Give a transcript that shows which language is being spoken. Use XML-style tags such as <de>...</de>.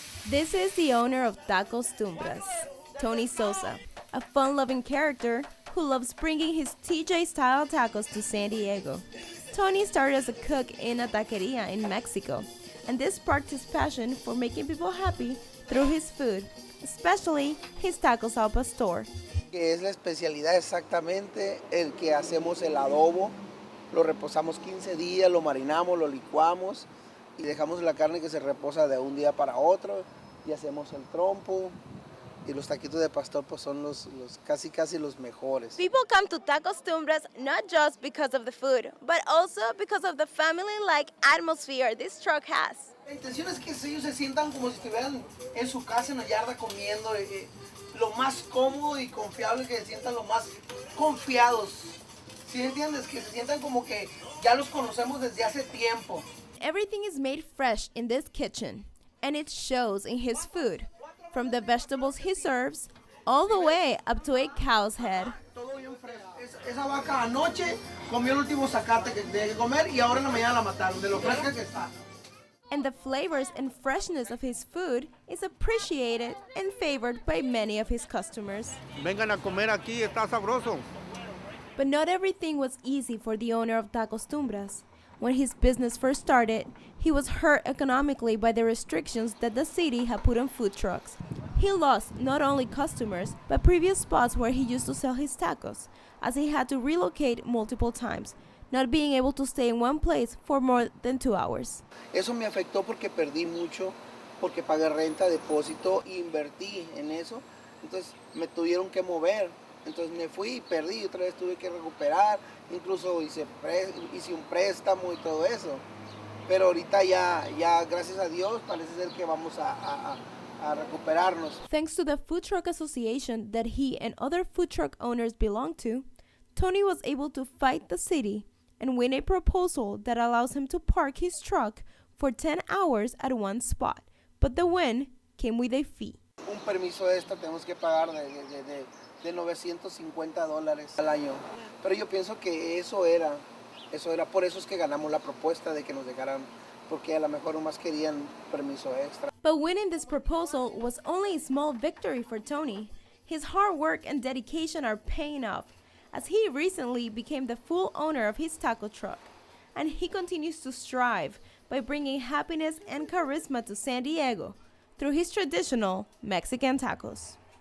<en>This is the owner of Tacos Tumbras, Tony Sosa, a fun-loving character who loves bringing his TJ-style tacos to San Diego. Tony started as a cook in a taqueria in Mexico, and this sparked his passion for making people happy through his food, especially his tacos al pastor.</en> <es>Que es la especialidad exactamente el que hacemos el adobo. Lo reposamos 15 días, lo marinamos, lo licuamos y dejamos la carne que se reposa de un día para otro y hacemos el trompo y los taquitos de pastor pues son los casi los mejores.</es> <en>People come to Tacos Tumbras not just because of the food, but also because of the family-like atmosphere this truck has.</en> <es>La intención es que ellos se sientan como si estuvieran en su casa en la yarda comiendo, lo más cómodo y confiable, que se sientan lo más confiados. ¿Sí entiendes? Que se sientan como que ya los conocemos desde hace tiempo.</es> <en>Everything is made fresh in this kitchen, and it shows in his food, from the vegetables he serves, all the way up to a cow's head.</en> <es>Todo bien fresco. Esa vaca anoche comió el último zacate que tenía que comer y ahora en la mañana la mataron, de lo fresca que está.</es> <en>And the flavors and freshness of his food is appreciated and favored by many of his customers.</en> <es>Vengan a comer aquí, está sabroso.</es> <en>But not everything was easy for the owner of Tacos Tumbras. When his business first started, he was hurt economically by the restrictions that the city had put on food trucks. He lost not only customers, but previous spots where he used to sell his tacos, as he had to relocate multiple times, not being able to stay in one place for more than 2 hours.</en> <es>Eso me afectó porque perdí mucho, porque pagué renta, depósito, invertí en eso, entonces me tuvieron que mover. Entonces me fui y perdí, otra vez tuve que recuperar, incluso hice un préstamo y todo eso. Pero ahorita ya gracias a Dios parece ser que vamos a recuperarnos.</es> <en>Thanks to the Food Truck Association that he and other food truck owners belong to, Tony was able to fight the city and win a proposal that allows him to park his truck for 10 hours at one spot. But the win came with a fee.</en> <es>Un permiso extra tenemos que pagar de $950 al año. Pero yo pienso que eso era, por eso es que ganamos la propuesta de que nos dejaran, porque a lo mejor nomás querían permiso extra.</es> <en>But winning this proposal was only a small victory for Tony. His hard work and dedication are paying off, as he recently became the full owner of his taco truck. And he continues to strive by bringing happiness and charisma to San Diego through his traditional Mexican tacos.</en>